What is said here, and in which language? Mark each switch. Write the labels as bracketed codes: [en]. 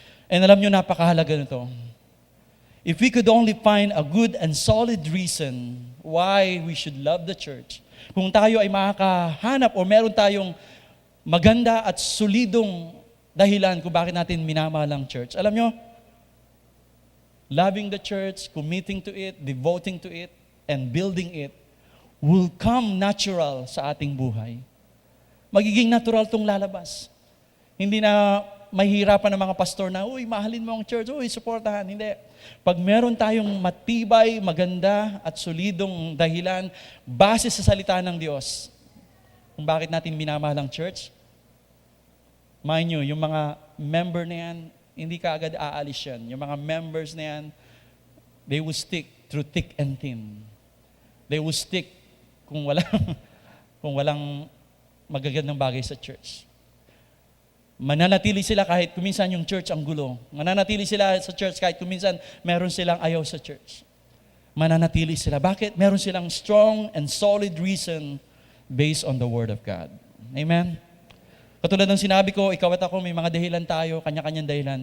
[en] And alam nyo, napakahalaga nito. If we could only find a good and solid reason why we should love the church, kung tayo ay makakahanap o meron tayong maganda at solidong dahilan kung bakit natin minamahal ang church. Alam nyo, loving the church, committing to it, devoting to it, and building it will come natural sa ating buhay. [tl] Magiging natural tong lalabas. Hindi na mahihirapan ng mga pastor na, uy, mahalin mo ang church, uy, supportahan. Hindi. Pag meron tayong matibay, maganda at solidong dahilan, base sa salita ng Diyos, kung bakit natin minamahal ang church, mind nyo, yung mga member na yan, hindi ka agad aalis yan. Yung mga members na yan, they will stick through thick and thin. They will stick kung walang magagandang bagay sa church. Mananatili sila kahit kuminsan yung church ang gulo. Mananatili sila sa church kahit kuminsan meron silang ayaw sa church. Mananatili sila. Bakit? [en] Meron silang strong and solid reason based on the Word of God. Amen? [tl] Katulad ng sinabi ko, ikaw at ako, may mga dahilan tayo, kanya-kanyang dahilan.